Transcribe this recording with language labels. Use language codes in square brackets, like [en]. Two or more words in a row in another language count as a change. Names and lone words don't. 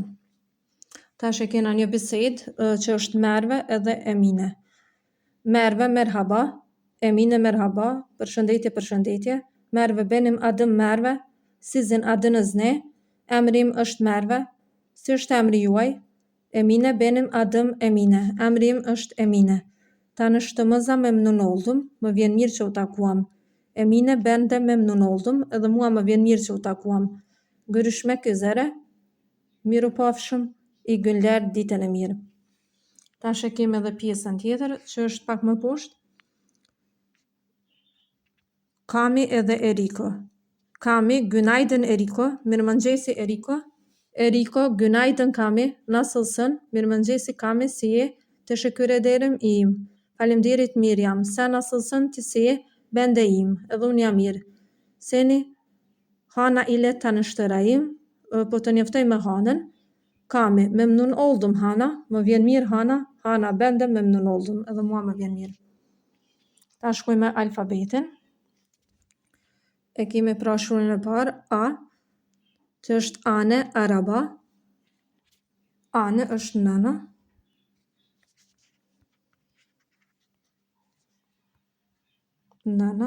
[sq] Tash e kena një bisedë që është Merve edhe Emine. [tr] Merve, merhaba. Emine, merhaba. Përshëndetje. Merve, benim adım Merve. Sizin adınız ne? [sq] Emrim është Merve. Si është emri juaj? [tr] Emine, benim adım Emine. [sq] Emrim është Emine. [tr] Tanıştığımıza memnun oldum. [sq] Më vjen mirë që u takuam. [tr] Emine, ben de memnun oldum. [sq] Edhe mua më vjen mirë që u takuam. [tr] Görüşmek üzere. [sq] Miru pafshëm. [tr] I günler, [sq] ditën e mirë. Tash e kemi edhe pjesën tjetër që është pak më poshtë. Kami edhe Eriko. [tr] Kami, günaydın Eriko. Mirëmëngjesi Eriko. Eriko, günaydın Kami. Nasılsın? [sq] Mirëmëngjesi Kami, si je? [tr] Teşekkür ederim, iyiyim. [sq] Faleminderit, mirë jam. [tr] Sen nasılsın? [sq] Ti si je? [tr] Ben de iyiyim. [sq] Edhe unë jam mirë. [tr] Seni Hana ile tanıştırayım. [sq] Po të njoftoj me Hanën. [tr] Kami, memnun oldum Hana. [sq] Më vjen mirë Hana. [tr] Hana, ben de memnun oldum. [sq] Edhe mua më vjen mirë. Ta shkoj me alfabetin. E kemi pra shkruajnë e parë A, që është [tr] Ane, araba. [sq] Ane është nëna. Nëna.